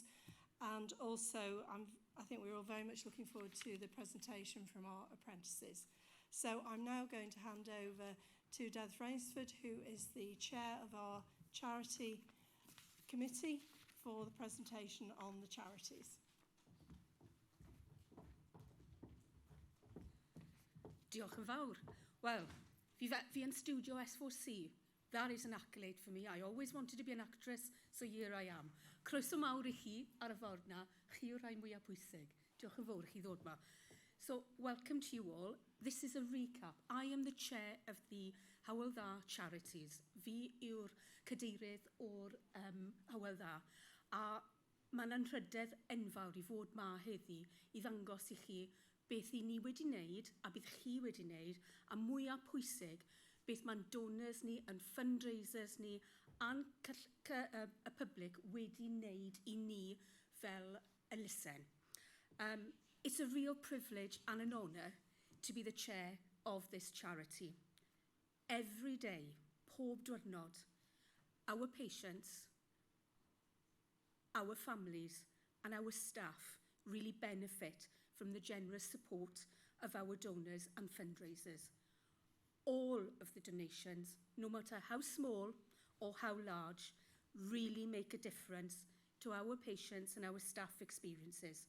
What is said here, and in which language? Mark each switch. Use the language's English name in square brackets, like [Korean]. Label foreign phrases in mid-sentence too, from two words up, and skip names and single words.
[English] And also, I think we're all very much looking forward to the presentation from our apprentices. So I'm now going to hand over to Dedd Rainsford, who is the chair of our charity committee, for the presentation on the charities. [Welsh] Diolch yn fawr. Wel, fi yn studio S4C. [English] That is an accolade for me. I always wanted to be an actress, so here I am. [Welsh] Croeso mawr I chi ar y ffordd na, chi yw'r rhai mwyaf pwysig. Diolch yn fawr I chi ddod ma. [English] So, welcome to you all. This is a recap. I am the chair of the Hywel Dda Charities. [Welsh] Fi yw'r cadeirydd o'r Hywel Dda. A mae'n anrhydedd enfawr I fod ma heddi I ddangos I chi beth I ni wedi wneud a beth chi wedi wneud, a mwyaf pwysig beth mae'n donors ni, yn fundraisers ni, a'n y public wedi wneud I ni fel elusen. [English] It's a real privilege and an honour to be the chair of this charity. Every day, [Welsh] pob diwrnod, [English] our patients, our families and our staff really benefit from the generous support of our donors and fundraisers. All of the donations, no matter how small or how large, really make a difference to our patients and our staff experiences.